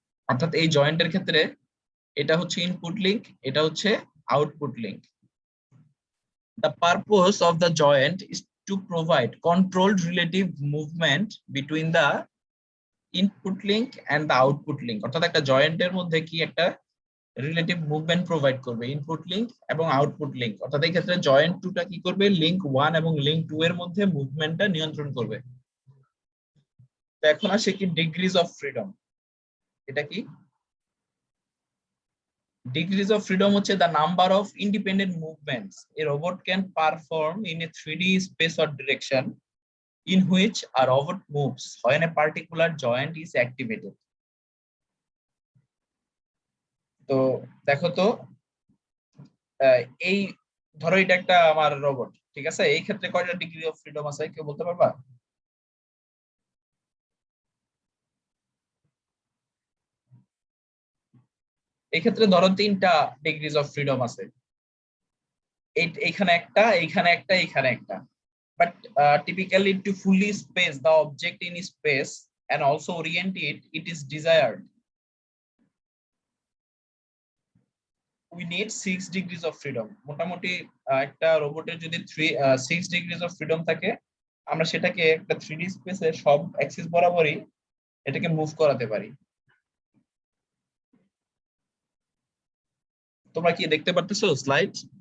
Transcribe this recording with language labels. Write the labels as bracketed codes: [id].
[bn] অর্থাৎ এই জয়েন্টের ক্ষেত্রে এটা হচ্ছে ইনপুট লিংক, এটা হচ্ছে output link. [en] The purpose of the joint is to provide controlled relative movement between the input link and the output link. [bn] অর্থাৎ একটা জয়েন্টের মধ্যে কি একটা রিলেটিভ মুভমেন্ট প্রোভাইড করবে ইনপুট লিংক এবং আউটপুট লিংক। অর্থাৎ এই ক্ষেত্রে জয়েন্ট 2টা কি করবে, লিংক 1 এবং লিংক 2 এর মধ্যে মুভমেন্টটা নিয়ন্ত্রণ করবে। তো এখন আসে কি ডিগ্রিজ অফ ফ্রিডম। এটা কি [en] degrees of freedom [bn] হচ্ছে [en] the number of independent movements a robot can perform in a 3D space or direction in which a robot moves when a particular joint is activated. [bn] তো দেখো তো এই ধরো এটা একটা আমার রোবট, ঠিক আছে, এই ক্ষেত্রে কয়টা ডিগ্রি অফ ফ্রিডম আছে কেউ বলতে পারবা? এই ক্ষেত্রে ধরো 3টা ডিগ্রিজ অফ ফ্রিডম আছে, এইখানে একটা, এইখানে একটা, এইখানে একটা। [en] But typically to fully space the object in space and also orient it, it is desired we need 6 degrees of freedom. [bn] মোটামুটি একটা রোবটের যদি 6 degrees of freedom থাকে, আমরা সেটাকে একটা 3D স্পেসে সব অ্যাক্সিস বরাবরই এটাকে মুভ করাতে পারি। তোমরা কি দেখতে পারতেছো স্লাইড?